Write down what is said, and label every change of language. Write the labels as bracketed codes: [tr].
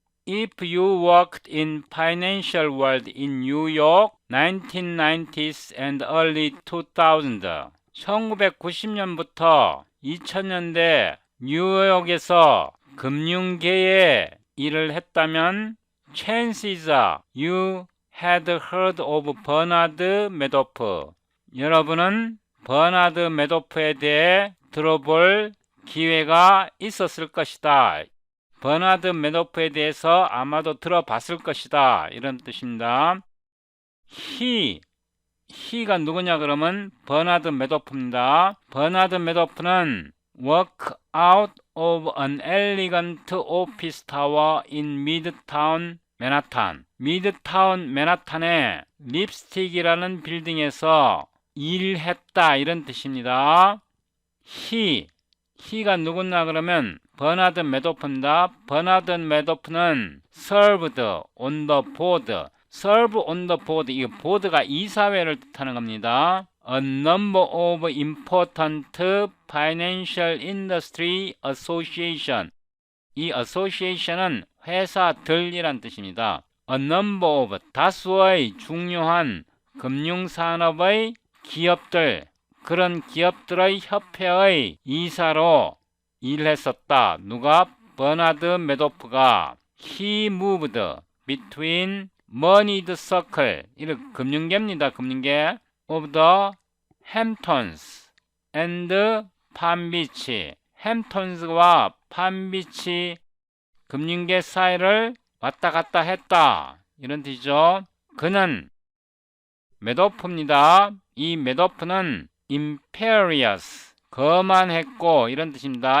[en] If you worked in financial world in New York 1990s and early 2000s [ko] 1990년부터 2000년대 뉴욕에서 금융계에 일을 했다면 [en] chances are you had heard of 버나드 매도프. [ko] 여러분은 버나드 매도프에 대해 들어볼 기회가 있었을 것이다. 버나드 매도프에 대해서 아마도 들어봤을 것이다. 이런 뜻입니다. he가 누구냐 그러면 버나드 매도프입니다. [en] 버나드 매도프는 work out of an elegant office tower in Midtown 맨하탄. [ko] 미드타운 맨하탄의 립스틱이라는 빌딩에서 일했다. 이런 뜻입니다. he가 누구냐 그러면 버나드 매도프입니다. [en] 버나드 매도프는 served on the board. serve on the board. [ko] 이 보드가 이사회를 뜻하는 겁니다. [en] A number of important financial industry association. [ko] 이 association은 회사들이란 뜻입니다. [en] A number of [ko] 다수의 중요한 금융산업의 기업들, 그런 기업들의 협회의 이사로 일했었다. 누가? 버나드 매도프가. [en] He moved between moneyed circle, [ko] 이런 금융계입니다. [en] 금융계 of the Hamptons and Palm Beach. [ko] 햄턴스와 palm비치 금융계 사이를 왔다 갔다 했다. 이런 뜻이죠. 그는 매도프입니다. 이 매도프는 imperious, 거만했고, 이런 뜻입니다.